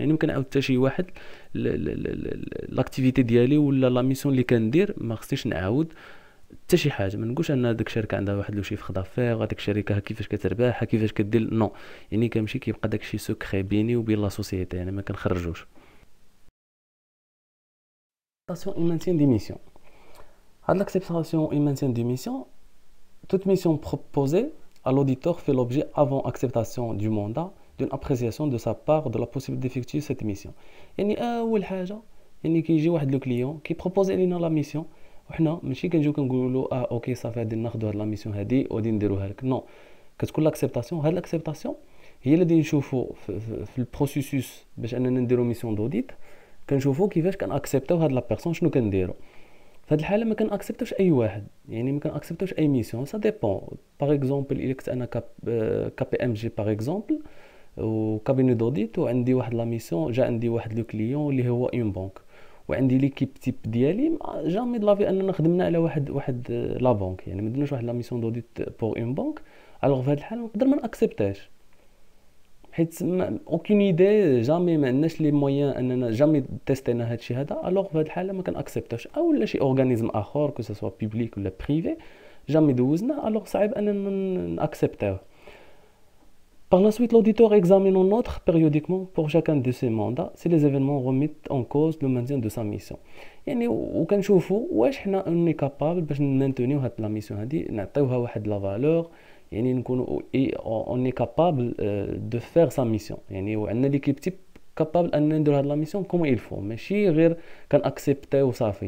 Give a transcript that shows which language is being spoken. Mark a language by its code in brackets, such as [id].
[ar] يعني ممكن نعاود حتى شي واحد لاكتيفيتي ديالي ولا لا ميسيون اللي كندير ما خصنيش نعاود حتى شي حاجه. ما نقولش ان هذيك الشركه عندها واحد لو شيفر دافير، هذيك الشركه كيفاش كتربح كيفاش كدير، نو. يعني كنمشي كيبقى داكشي سكري بيني وبين لا سوسيتي، يعني ما كنخرجوش. [fr] acceptation et maintien des missions. À l'acceptation et maintien des missions, toute mission proposée à l'auditeur fait l'objet avant acceptation du mandat d'une appréciation de sa part de la possibilité d'effectuer cette mission. [ar] يعني اول حاجه يعني كيجي واحد لو كليون كيبروبوزي لينا لا ميسيون، وحنا ماشي كنجيو كنقولوا اوكي صافي غادي ناخذوا هاد لا ميسيون هادي وغادي نديروها لك، نو. كتكون لاكسبتاسيون. هاد لاكسبتاسيون هي اللي غادي نشوفوا في البروسيسوس باش اننا نديرو ميسيون دوديت، كنشوفوا كيفاش كنأكسبتاو هاد لا بيرسون شنو كنديرو. في هاد الحاله ما كنأكسبتوش اي واحد، يعني ما كنأكسبتوش اي ميسيون، سا ديبون. باغ اكزومبل الا كنت انا كا بي ام جي باغ اكزومبل وكابيني دوديت وعندي واحد لا ميسيون، جا عندي واحد لو كليون اللي هو اون بنك وعندي ليكيب تيب ديالي، جامي د لافي اننا خدمنا على واحد لا بنك، يعني ما درناش واحد لا ميسيون دوديت بور اون بنك. الوغ في هاد الحاله نقدر ما ناكسبتاش حيت اوكين ايدي، جامي ما عندناش لي مويان اننا جامي تيستينا هادشي هذا. الوغ في هاد الحاله ما كناكسبتوش، او لا شي اورغانيزم اخر كو سوا بوبليك ولا بريفي جامي دوزنا، الوغ صعيب اننا ناكسبتوه. [fr] Par la suite, l'auditeur examine en autre périodiquement pour chacun de ses mandats si les événements remettent en cause le maintien de sa mission. [ar] يعني وكنشوفوا واش حنا اوني كابابل باش نمانتونيو هاد لا ميسيون هادي، نعطيوها واحد لا فالور، يعني نكونوا اوني كابابل دو فير سا ميسيون، يعني وعندنا ليكيب تيب كابابل ان نديرو هاد لا ميسيون كوم il faut، ماشي غير كنأكسبتيو صافي.